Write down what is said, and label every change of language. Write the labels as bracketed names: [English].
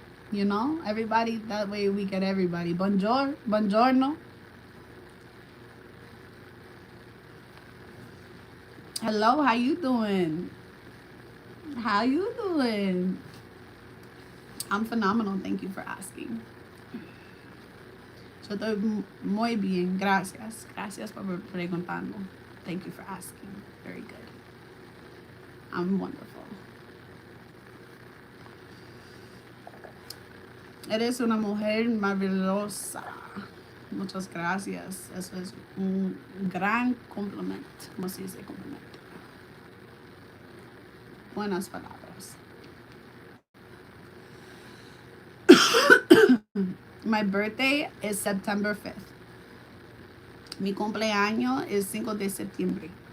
[English] You know, everybody, that way we get everybody. Buongiorno. Hello, how you doing? How you doing? I'm phenomenal, thank you for asking. [Spanish] Yo estoy muy bien, gracias. Gracias por preguntando. [English] Thank you for asking. Very good. I'm wonderful. [Spanish] Eres una mujer maravillosa. Muchas gracias. Eso es un gran complemento. ¿Cómo se dice complemento? Buenas palabras. [English] My birthday is September 5th. [Spanish] Mi cumpleaños es 5 de septiembre.